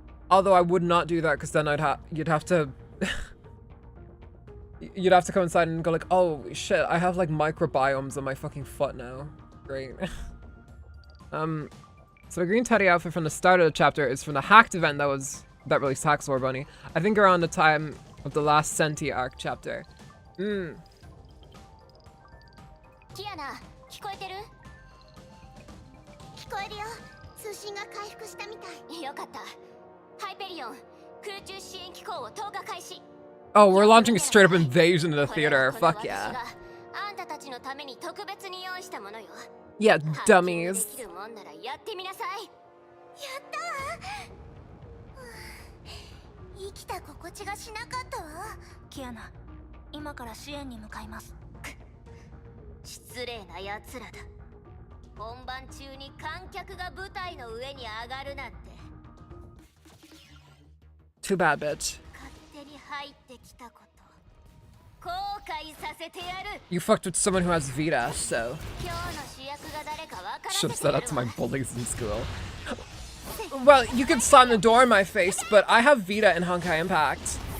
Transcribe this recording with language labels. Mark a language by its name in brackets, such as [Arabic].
[English] Although I would not do that because then you'd have to you'd have to come inside and go like, oh shit, I have like microbiomes on my fucking foot now. Great. So the green teddy outfit from the start of the chapter is from the hacked event that released Hacksaw Bunny. I think around the time of the last Senti arc chapter. [Japanese] Kiana, 聞こえてる？聞こえるよ。通信が回復したみたい。よかった。ハイペリオン、空中支援機構を投下開始。 [English] Oh, we're launching a straight up invasion of the theater. Fuck yeah. [Japanese] あんたたちのために特別に用意したものよ。 [English] Yeah, dummies. [Japanese] できるもんならやってみなさい。やったわ。生きた心地がしなかったわ。キアナ、今から支援に向かいます。失礼な奴らだ。本番中に観客が舞台の上に上がるなんて。 [English] Too bad, bitch. [Japanese] 勝手に入ってきたこと。後悔させてやる。 [English] You fucked with someone who has Vita, so. [Japanese] 今日の主役が誰か分からせてやる。 [English] Should have said that to my bullies in school. Well, you could slam the door in my face, but I have Vita and Honkai Impact.